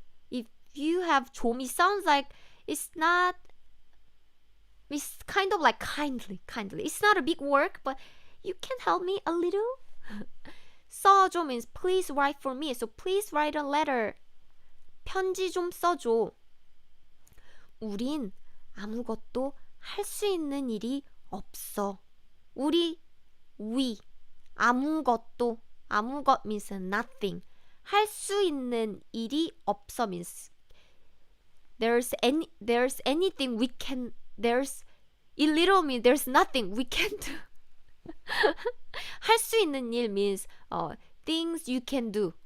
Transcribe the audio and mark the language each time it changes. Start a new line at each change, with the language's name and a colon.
English: If you have 좀, it sounds like it's kind of like kindly. It's not a big work, but you can help me a little.
Korean: 써줘
English: means please write for me. So please write a letter.
Korean: 편지 좀 써줘. 우린 아무것도 할 수 있는 일이 없어.
English: we.
Korean: 아무것도.
English: 아무것 means nothing.
Korean: 할 수 있는 일이 없어
English: means there's anything we can. It literally means there's nothing we can do.
Korean: 할 수 있는 일
English: means things you can do.